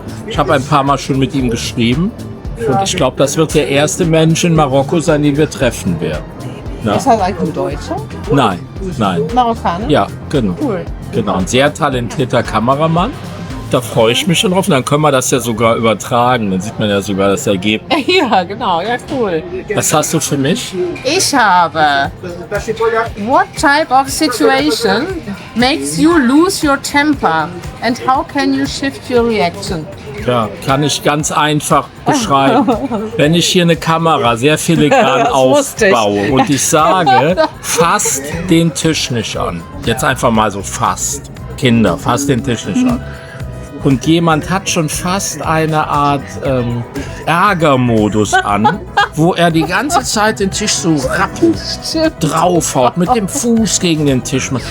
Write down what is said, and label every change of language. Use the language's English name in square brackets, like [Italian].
[German] Ich habe ein paar Mal schon mit ihm geschrieben und ich glaube, das wird der erste Mensch in Marokko sein, den wir treffen werden. Na? Ist das eigentlich ein Deutscher? Nein. Marokkaner? Ja, genau. Cool. Genau, ein sehr talentierter Kameramann. Da freue ich mich schon drauf. Und dann können wir das ja sogar übertragen. Dann sieht man ja sogar das Ergebnis. Ja, genau. Ja, cool. Was hast du für mich? Ich habe [English] What type of situation makes you lose your temper and how can you shift your reaction? [German] Ja, kann ich ganz einfach beschreiben. Wenn ich hier eine Kamera sehr filigran aufbaue und ich sage, fasst den Tisch nicht an. Jetzt einfach mal so fasst. Kinder, fasst den Tisch nicht an. Und jemand hat schon fast eine Art Ärgermodus an, wo er die ganze Zeit den Tisch so rappelt, draufhaut, mit dem Fuß gegen den Tisch.